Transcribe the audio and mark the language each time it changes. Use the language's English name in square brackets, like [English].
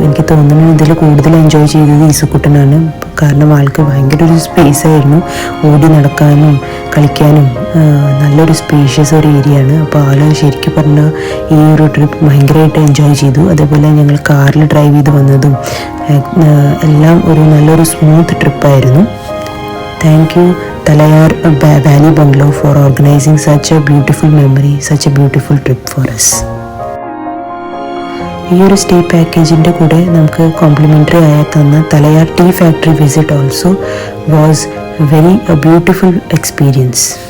[Malayalam] എനിക്ക് തോന്നുന്നു ഇതിൽ കൂടുതൽ എൻജോയ് ചെയ്തത് ഈസുക്കുട്ടനാണ്. കാരണം ആൾക്ക് ഭയങ്കര ഒരു സ്പേസ് ആയിരുന്നു. ഓടി നടക്കാനും കളിക്കാനും നല്ലൊരു സ്പേഷ്യസ് ഒരു ഏരിയ ആണ്. അപ്പോൾ ആൾ ശരിക്കും പറഞ്ഞാൽ ഈ ഒരു ട്രിപ്പ് ഭയങ്കരമായിട്ട് എൻജോയ് ചെയ്തു. അതേപോലെ ഞങ്ങൾ കാറിൽ ഡ്രൈവ് ചെയ്ത് വന്നതും എല്ലാം ഒരു നല്ലൊരു smooth ട്രിപ്പായിരുന്നു. [English] Thank you Talayar Valley Bungalow for organizing such a beautiful memory, such a beautiful trip for us. [Malayalam] ഈ ഒരു സ്റ്റേ പാക്കേജിൻ്റെ കൂടെ നമുക്ക് കോംപ്ലിമെൻ്ററി ആയി തന്ന Thalayar tea factory visit [English] Also was very beautiful experience.